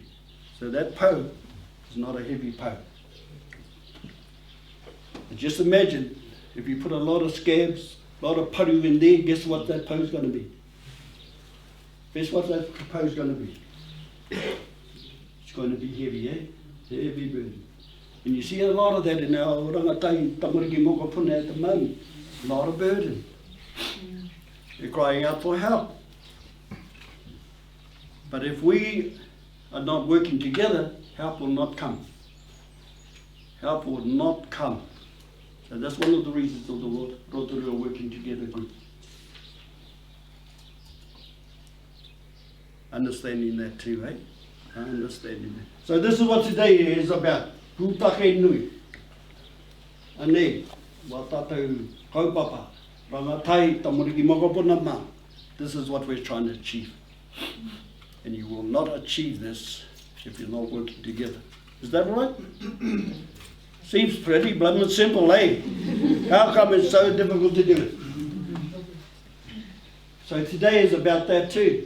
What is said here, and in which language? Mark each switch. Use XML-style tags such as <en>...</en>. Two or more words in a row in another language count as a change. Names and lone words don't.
<en>So that pou is not a heavy pou. And just imagine, if you put a lot of scabs, a lot of paru in there, guess what that pou is going to be? Guess what that pou is going to be? It's going to be heavy, eh? Heavy burden. And you see a lot of that in our</en> <mi>rangatai tamariki mokopuna</mi> <en>at the moment. A lot of burden. They're crying out for help. But if we are not working together, help will not come. Help will not come. So that's one of the reasons of the Rotorua Working Together group. Understanding that too, eh? Understanding that. So this is what today is about.</en> <mi>Pūtake Nui. Ane, wa tātou kaupapa, rangatai, tamariki mokopuna mā.</mi> <en>This is what we're trying to achieve. And you will not achieve this if you're not working together. Is that right? Seems pretty blunt and simple, eh? How come it's so difficult to do it? So today is about that too.</en>